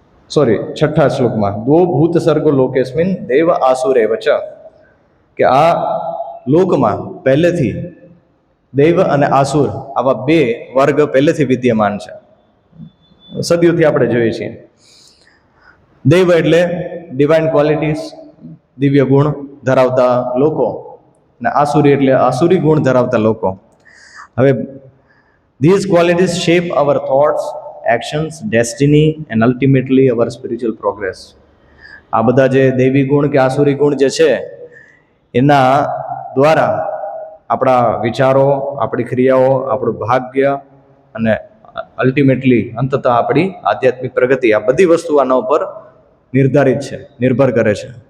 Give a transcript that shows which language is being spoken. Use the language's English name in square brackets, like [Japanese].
[Gujarati] છઠ્ઠા શ્લોકમાં [Sanskrit] દો ભૂત સર્ગો લોકેસ્મિન દેવ આસુરેવ ચ, [Gujarati] કે આ લોકમાં પહેલેથી દૈવ અને આસુર આવા બે વર્ગ પહેલેથી વિદ્યમાન છે. સદીઓથી આપણે જોઈએ છીએ. દૈવ એટલે ડિવાઇન ક્વોલિટીઝ, દિવ્ય ગુણ ધરાવતા લોકો, અને આસુરી એટલે આસુરી ગુણ ધરાવતા લોકો. [English] હવે these qualities shape our thoughts, actions, destiny and ultimately our spiritual progress. [Gujarati] આ બધા જે દૈવી ગુણ કે આસુરી ગુણ જે છે એના દ્વારા આપણા વિચારો, આપણી ક્રિયાઓ, આપણું ભાગ્ય અને અલ્ટિમેટલી અંતતઃ આપણી આધ્યાત્મિક પ્રગતિ, આ બધી વસ્તુ આના ઉપર નિર્ધારિત છે, નિર્ભર કરે છે.